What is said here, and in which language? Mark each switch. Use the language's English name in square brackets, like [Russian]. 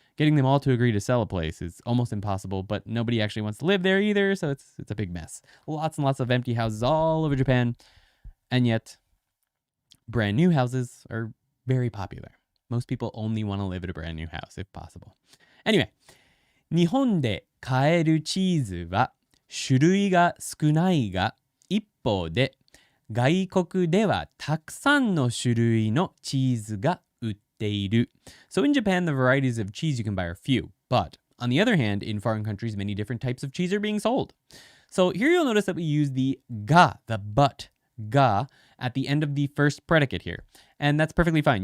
[English] getting them all to agree to sell a place is almost impossible, but nobody actually wants to live there either, so it's a big mess. Lots and lots of empty houses all over Japan, and yet brand new houses are very popular. Most people only want to live at a brand new house if possible. Anyway, [Japanese] 日本で買えるチーズは種類が少ないが、一方で外国ではたくさんの種類のチーズが売っている。 [English] So in Japan, the varieties of cheese you can buy are few, but on the other hand, in foreign countries, many different types of cheese are being sold. So here you'll notice that we use the ga, the but, ga, at the end of the first predicate here. And that's perfectly fine.